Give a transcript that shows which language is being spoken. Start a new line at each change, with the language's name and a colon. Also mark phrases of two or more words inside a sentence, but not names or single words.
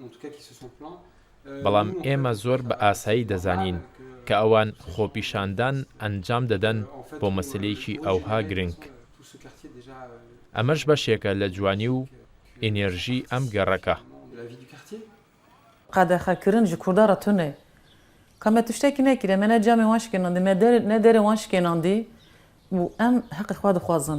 Central Kurdish: بەڵام ئێمە زۆر بە ئاسایی دەزانین کە ئەوان خۆپیشاندان ئەنجام دەدەن بۆ مەسلەیەکی ئەوها گرنگ. ئەمەش بەشێکە لە جوانی و ئێنێرژی ئەم گەڕەکە.
Kurdish: قەدەخەکردن ji Kurda re tune. Ka me tiştekî nekiriye, me ne camê wan şikênandî, me ne derê wan şikênandî û em heqê xwe dixwazin.